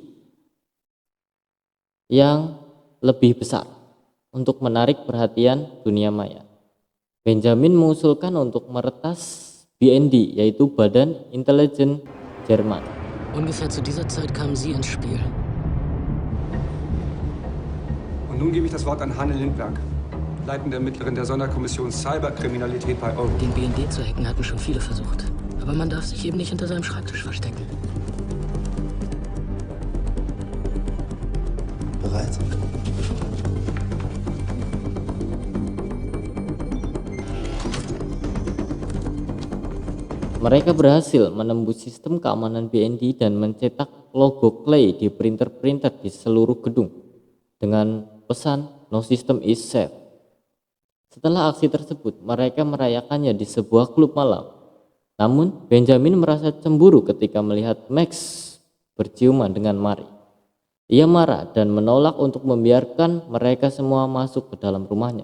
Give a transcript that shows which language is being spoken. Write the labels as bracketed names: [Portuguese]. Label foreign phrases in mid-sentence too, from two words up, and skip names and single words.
[Indonesian] yang lebih besar untuk menarik perhatian dunia maya. Benjamin mengusulkan untuk meretas BND, yaitu Badan Intelijen Jerman. [German] Ungefähr zu dieser Zeit kamen Sie ins Spiel. Und nun gebe ich das Wort an Hanne Lindberg, leitende Ermittlerin der Sonderkommission Cyberkriminalität bei Euro. Den BND zu hacken hatten schon viele versucht. Aber man darf sich eben nicht hinter seinem Schreibtisch verstecken. Bereit? [Indonesian] Mereka berhasil menembus sistem keamanan BND dan mencetak logo Clay di printer-printer di seluruh gedung dengan pesan [English] "No system is safe". [Indonesian] Setelah aksi tersebut, mereka merayakannya di sebuah klub malam. Namun, Benjamin merasa cemburu ketika melihat Max berciuman dengan Mari. Ia marah dan menolak untuk membiarkan mereka semua masuk ke dalam rumahnya.